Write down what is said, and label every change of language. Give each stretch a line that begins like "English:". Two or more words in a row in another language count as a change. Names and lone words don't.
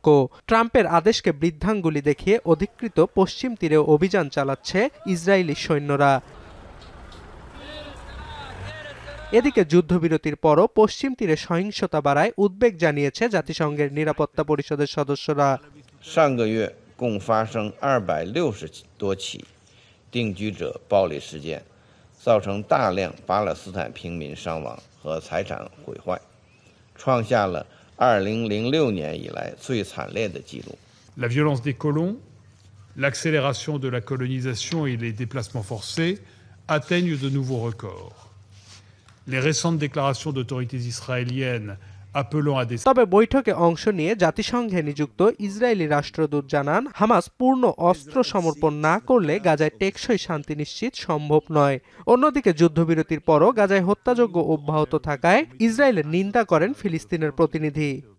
Bangla: ট্রাম্পের আদেশকে বৃদ্ধাঙ্গুলি দেখিয়ে অধিকৃত পশ্চিম তীরে অভিযান চালাচ্ছে ইসরায়েলি সৈন্যরা। এদিকে যুদ্ধবিরতির পরও পশ্চিম তীরে সহিংসতা বাড়ায় উদ্বেগ জানিয়েছে জাতিসংঘের নিরাপত্তা পরিষদের সদস্যরা।
Chinese: 上个月共发生260多起定居者暴力事件，造成大量巴勒斯坦平民伤亡和财产毁坏，创下了2006年以来最惨烈的纪录。
French: La violence des colons, l'accélération de la colonisation et les déplacements forcés atteignent de nouveaux records. Les récentes déclarations d'autorités israéliennes appelant à des...
Bangla: তবে বৈঠকে অংশ নিয়ে জাতিসংঘে নিযুক্ত ইসরায়েলি রাষ্ট্রদূত জানান, হামাস পূর্ণ অস্ত্র সমর্পণ না করলে গাজায় টেকসই শান্তি নিশ্চিত সম্ভব নয়। অন্যদিকে যুদ্ধবিরতির পরও গাজায় হত্যাযজ্ঞ অব্যাহত থাকায় ইসরায়েলের নিন্দা করেন ফিলিস্তিনের প্রতিনিধি।